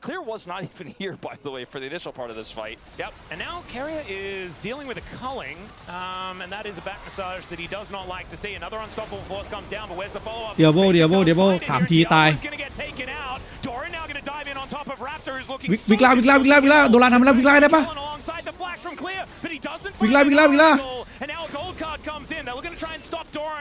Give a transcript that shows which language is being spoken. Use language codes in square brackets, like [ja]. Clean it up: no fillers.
[en] Clear was not even here, by the way, for the initial part of this fight. Yep, and now Carrier is dealing with a culling, and that is a back massage that he does not like to see. Another unstoppable force comes down, but where's the follow-up? [th] เดียโบสามทีตาย [en] He's going to get taken out. Doran now going to dive in on top of Raptor, who's looking [th] วิกล่าโดรานทำแล้ววิกล่าได้ปะ [en] alongside the flash from Clear, but he doesn't [th] วิกล่า [en] and now a gold card comes in. They're going to try and stop Doran.